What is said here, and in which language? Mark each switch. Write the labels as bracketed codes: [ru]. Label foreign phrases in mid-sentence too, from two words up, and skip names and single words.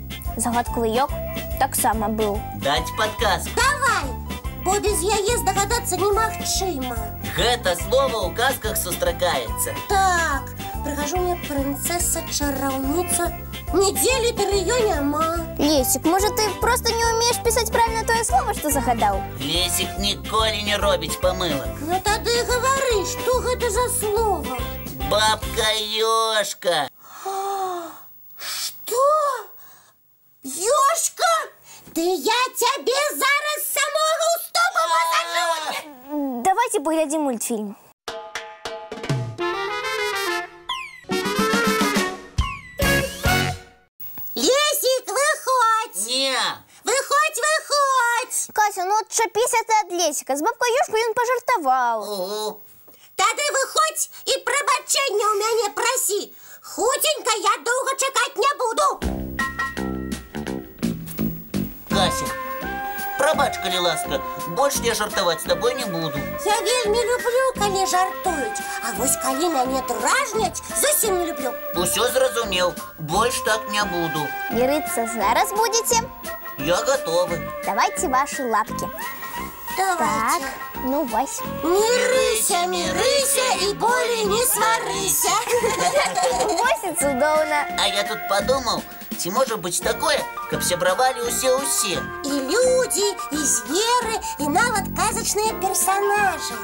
[be] Загадкавы ёк таксама быў. Даць падказку. Давай, бо без яе здагадацца немагчыма. Гэта слово ў казках сустракаецца. Так, прыхожу мне прынцэса-чараўніца. Нідзе літары ё няма. Лесик, [ru] может, ты просто не умеешь писать правильно тое слово, что загадал? [be] Лесик ніколі не робіць памылак. Ну тады гавары, што гэта за слово? Бабка-ёшка. Што? Ёшка? Ды я цябе зараз з самога ўступу пасажу! [ru] Давайте поглядим мультфильм. [be] Лесик, выходь! Не. Выходь! [ru] Кася, ну отчапися ты от Лесика. С бабкой Ёшкой он пожартовал. Угу. [be] Тады выходь і прабачэння ў мяне прасі. Хутенька я доўга чакаць не буду. Кася, прабач, калі ласка, больш я жартаваць з табой не буду. Я вельмі люблю, калі жартуюць. А вось калі мяне дражняць, зусім не люблю. Усё зразумеў, больш так не буду. [ru] Мириться зараз будете? Я готовы. Давайте ваши лапки. Давайте. Так, [be] ну вось. Мірыся, мірыся і болей не сварыся. Вось і цудоўна. [ru] А я тут подумал, [be] ці можа быць такое, каб сябравалі ўсе-ўсе. І людзі, і зверы, і нават казачныя персанажы.